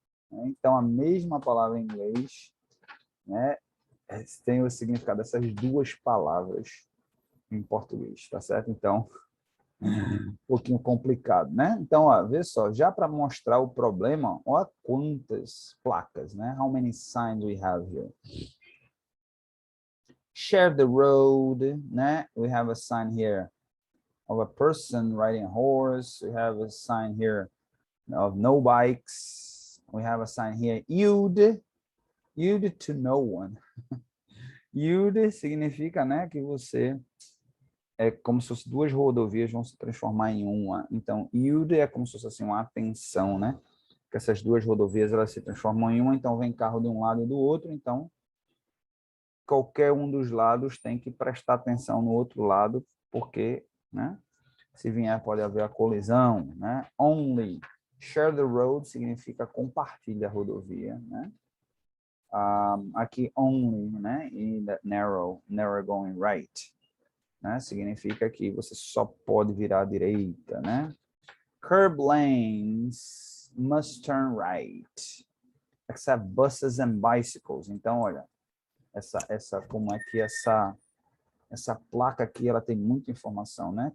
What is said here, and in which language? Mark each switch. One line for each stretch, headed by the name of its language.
Portuguese: Então, a mesma palavra em inglês, né, tem o significado dessas duas palavras em português, tá certo? Então, um pouquinho complicado, né? Então, ó, vê só, já para mostrar o problema, ó quantas placas, né?
English: How many signs we have here? Share the road, né? We have a sign here of a person riding a horse. We have a sign here of no bikes. We have a sign here, yield to no one.
Portuguese: Yield significa, né, que você é como se fosse duas rodovias vão se transformar em uma. Então, yield é como se fosse assim, uma atenção, né? Que essas duas rodovias elas se transformam em uma, então vem carro de um lado e do outro, então qualquer um dos lados tem que prestar atenção no outro lado, porque, né? Se vier pode haver a colisão, né?
English: Only share the road
Portuguese: significa compartilha a rodovia, né? Aqui only, né? E
English: narrow going right,
Portuguese: né? Significa que você só pode virar à direita, né?
English: Curb lanes must turn right, except buses and bicycles.
Portuguese: Então, olha, como é que essa placa aqui, ela tem muita informação, né?